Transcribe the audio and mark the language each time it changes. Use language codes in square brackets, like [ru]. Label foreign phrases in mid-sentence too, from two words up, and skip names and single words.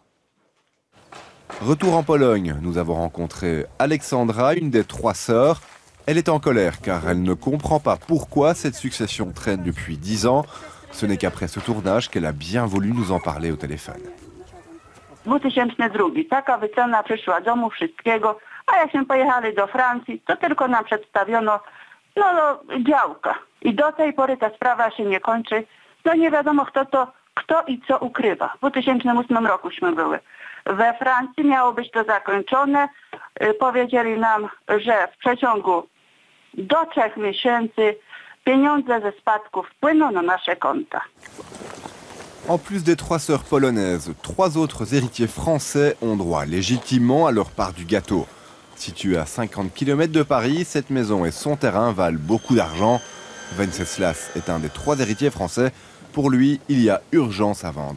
[fr] Retour en Pologne, nous avons rencontré Alexandra, une des 3 sœurs. Elle est en colère car elle ne comprend pas pourquoi cette succession traîne depuis 10 ans. Ce n'est qu'après ce tournage qu'elle a bien voulu nous en parler au téléphone. 2002. [pl] Taka wycena przyszła domu, wszystkiego, a jakśmy pojechali do Francji, to tylko nam przedstawiono działka. I do tej pory ta sprawa się nie kończy. No nie wiadomo kto i co ukrywa. W 2008 rokuśmy były. We Francji miało być to zakończone. Powiedzieli nam, że w przeciągu do 3 miesięcy pieniądze ze spadków wpłyną na nasze konta. [fr] En plus des 3 sœurs polonaises, 3 autres héritiers français ont droit légitimement à leur part du gâteau. Située à 50 km de Paris, cette maison et son terrain valent beaucoup d'argent. Venceslas est un des 3 héritiers français. Pour lui, il y a urgence à vendre.